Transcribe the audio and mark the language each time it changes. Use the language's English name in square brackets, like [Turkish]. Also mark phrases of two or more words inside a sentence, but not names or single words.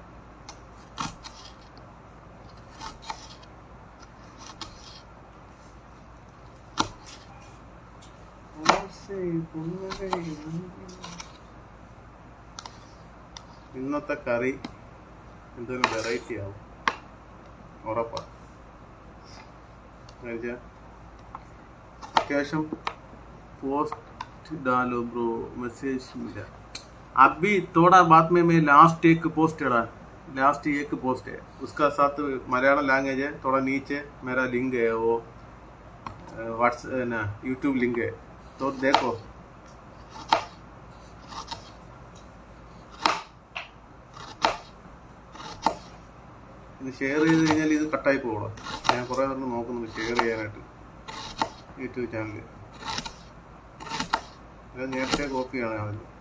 [Malayalam] ഇന്നത്തെ കറി എന്തെങ്കിലും വെറൈറ്റി ആവും ഉറപ്പാണ്. [Hindi] अत्याവശ്യം पोस्ट डालो ब्रो, मैसेज मिला अभी थोड़ा बाद में मैं लास्ट एक पोस्ट है उसका साथ मलयालम लैंग्वेज है. थोड़ा नीचे मेरा लिंक है, वो व्हाट्सएप ना यूट्यूब लिंक है, तो देखो. [Malayalam] ഇത് ഷെയർ ചെയ്ത് കഴിഞ്ഞാൽ ഇത് കട്ടായി പോകണം. ഞാൻ കുറേ നേരം നോക്കുന്നുണ്ട് ഷെയർ ചെയ്യാനായിട്ട് യൂട്യൂബ് ചാനലിൽ. അത് നേരത്തെ കോപ്പിയാണ് അതിൽ.